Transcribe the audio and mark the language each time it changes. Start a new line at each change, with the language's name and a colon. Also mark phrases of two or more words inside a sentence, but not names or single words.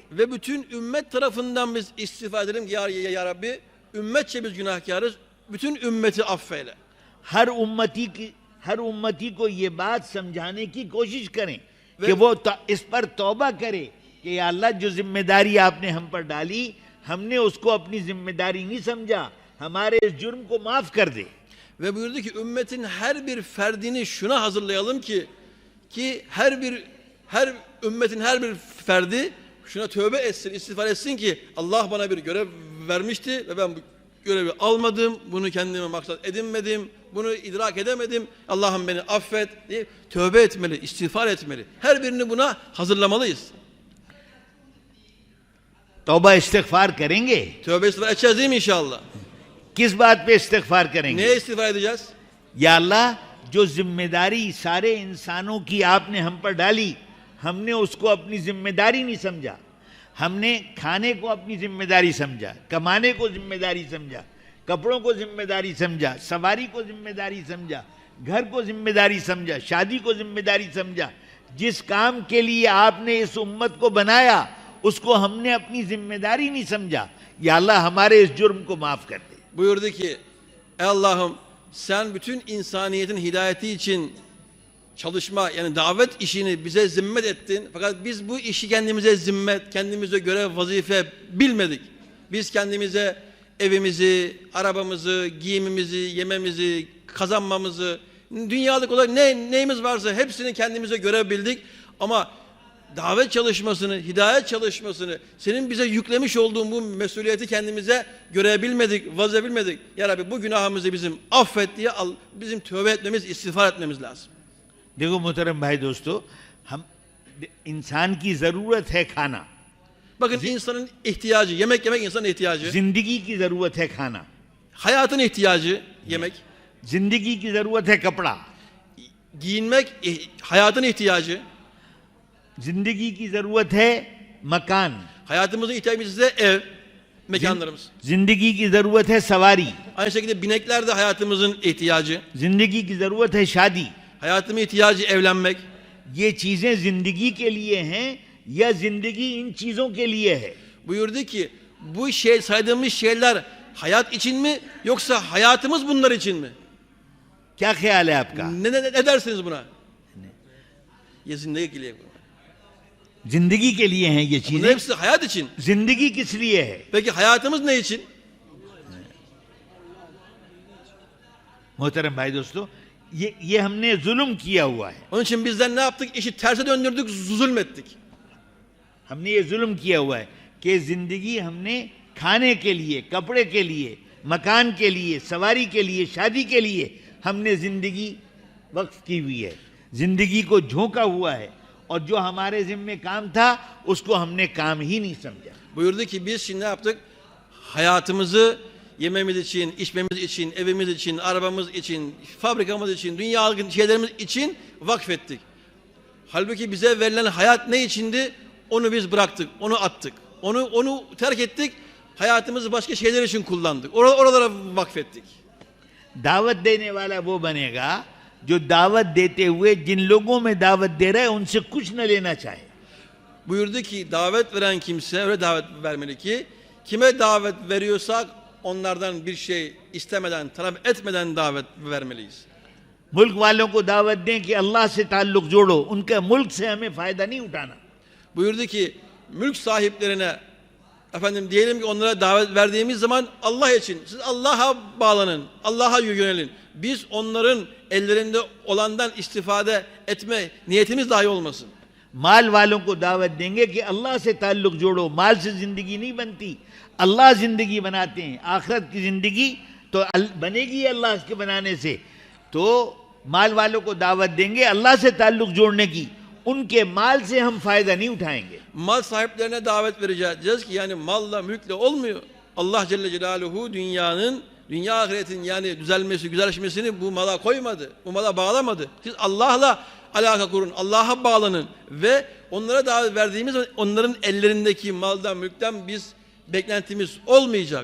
Turkish: Ve bütün ümmet tarafından biz istiğfar edelim ki
Arabic: يا ربي,
Turkish: ümmetçe biz günahkarız, bütün ümmeti affeyle.
Hindi: हर उम्मती को ये बात समझाने की कोशिश करें कि वो इस पर तौबा करे कि
Arabic: يا الله
Hindi: जो जिम्मेदारी आपने हम पर डाली हमने उसको अपनी जिम्मेदारी नहीं समझा, हमारे इस जुर्म को माफ कर दे.
Turkish: Ve buyurdu ki ümmetin her bir ferdini şuna hazırlayalım ki her ümmetin her bir ferdi şuna tövbe etsin, istiğfar etsin ki Allah bana bir görev vermişti ve ben bu görevi almadım, bunu kendime maksat edinmedim, bunu idrak edemedim. Allah'ım beni affet diye tövbe etmeli, istiğfar etmeli. Her birini buna hazırlamalıyız.
Hindi: तौबा इस्तिग़फ़ार करेंगे.
Turkish: Tövbe istiğfar edeceğiz değil mi inşallah?
Hindi: किस बात पे इस्तिग़फ़ार करेंगे?
Turkish: Neye istiğfar edeceğiz?
Arabic: يا الله
Hindi: जो जिम्मेदारी सारे इंसानों की आपने हम पर डाली हमने उसको अपनी जिम्मेदारी नहीं समझा. हमने खाने को अपनी जिम्मेदारी समझा, कमाने को जिम्मेदारी समझा, कपड़ों को जिम्मेदारी समझा, सवारी को जिम्मेदारी समझा, घर को जिम्मेदारी समझा, शादी को जिम्मेदारी समझा. जिस काम के लिए आपने इस उम्मत को बनाया उसको हमने अपनी जिम्मेदारी नहीं समझा.
Arabic: يا الله
Hindi: हमारे इस जुर्म को माफ कर दे.
Turkish: Buyurdu ki ey Allah'ım sen bütün insaniyetin hidayeti için çalışma yani davet işini bize zimmet ettin. Fakat biz bu işi kendimize zimmet, kendimize görev, vazife bilmedik. Biz kendimize evimizi, arabamızı, giyimimizi, yememizi, kazanmamızı, dünyalık olarak neyimiz varsa hepsini kendimize görev bildik. Ama davet çalışmasını, hidayet çalışmasını, senin bize yüklemiş olduğun bu mesuliyeti kendimize görebilmedik, vazife bilmedik.
Arabic: يا ربي
Turkish: bu günahımızı bizim affet diye bizim tövbe etmemiz, istiğfar etmemiz lazım.
Hindi: देखो मोहतरम भाई दोस्तों, हम इंसान की जरूरत है खाना.
Turkish: Bakın insanın ihtiyacı, yemek insanın ihtiyacı.
Hindi: जिंदगी की जरूरत है खाना.
Turkish: Hayatın ihtiyacı yemek.
Hindi: जिंदगी की जरूरत है कपड़ा.
Turkish: Giyinmek hayatın ihtiyacı.
Hindi: जिंदगी की जरूरत है मकान.
Turkish: Hayatımızın ihtiyacımız ise ev, mekanlarımız.
Hindi: जिंदगी की जरूरत है सवारी.
Turkish: Aynı şekilde binekler de hayatımızın ihtiyacı.
Hindi: जिंदगी की जरूरत है शादी.
Turkish: Hayatımın ihtiyacı evlenmek.
Hindi: ये चीजें जिंदगी के लिए हैं या जिंदगी इन चीजों के लिए है?
Turkish: Buyurdu ki bu saydığımız şeyler hayat için mi yoksa hayatımız bunlar için mi?
Hindi: क्या ख्याल है आपका?
Turkish: Ne dersiniz buna?
Hindi: ये ज़िंदगी के लिए. जिंदगी के लिए हैं ये
Turkish: Bunların
Hindi: चीजें.
Turkish: hepsi hayat için.
Hindi: जिंदगी किस लिए है?
Turkish: Peki hayatımız ne için?
Hindi: मोहतरम भाई दोस्तों, ये हमने जुल्म किया हुआ है.
Turkish: Onun için bizden ne yaptık? İşi terse döndürdük, zulmettik.
Hindi: हमने ये जुल्म किया हुआ है कि जिंदगी हमने खाने के लिए, कपड़े के लिए, मकान के लिए, सवारी के लिए, शादी के लिए हमने जिंदगी वक्फ की हुई है. जिंदगी को झोंका हुआ है और जो हमारे जिम्मे काम था उसको हमने काम ही नहीं समझा.
Turkish: Buyurdu ki biz şimdi ne yaptık? Hayatımızı yememiz için, içmemiz için, evimiz için, arabamız için, fabrikamız için, dünyalık şeylerimiz için vakfettik. Halbuki bize verilen hayat ne içindi? Onu biz bıraktık, onu attık. Onu terk ettik. Hayatımızı başka şeyler için kullandık. Oralara vakfettik.
Hindi: दावत देने वाला वो बनेगा जो दावत देते हुए जिन लोगों में दावत दे रहा है उनसे कुछ न लेना चाहे.
Turkish: Buyurdu ki davet veren kimse öyle davet vermeli ki kime davet veriyorsak onlardan bir şey istemeden, talep etmeden davet vermeliyiz.
Hindi: मुल्क वालों को दावत दें कि अल्लाह से ताल्लुक जोड़ो, उनके मुल्क से हमें फायदा नहीं उठाना.
Turkish: Buyurdu ki mülk sahiplerine efendim diyelim ki onlara davet verdiğimiz zaman Allah için siz Allah'a bağlanın, Allah'a yönelin. Biz onların ellerinde olandan istifade etme niyetimiz dahi olmasın.
Hindi: माल वालों को दावत देंगे कि अल्लाह से ताल्लुक जोड़ो. माल से जिंदगी नहीं बनती, अल्लाह जिंदगी बनाते हैं. आखिरत की जिंदगी तो बनेगी अल्लाह के बनाने से. तो माल वालों को दावत देंगे अल्लाह से ताल्लुक जोड़ने की. उनके माल से हम फायदा नहीं उठाएंगे.
Turkish: Mal sahiplerine davet vereceğiz. Diyeceğiz ki yani malla mülkle olmuyor. Allah
Arabic: جل جلاله
Turkish: dünya ahiretin yani düzelmesi, güzelleşmesini bu mala koymadı. Bu mala bağlamadı. Siz Allah'la alaka kurun, Allah'a bağlanın ve onlara davet verdiğimiz onların ellerindeki maldan, mülkten biz beklentimiz olmayacak.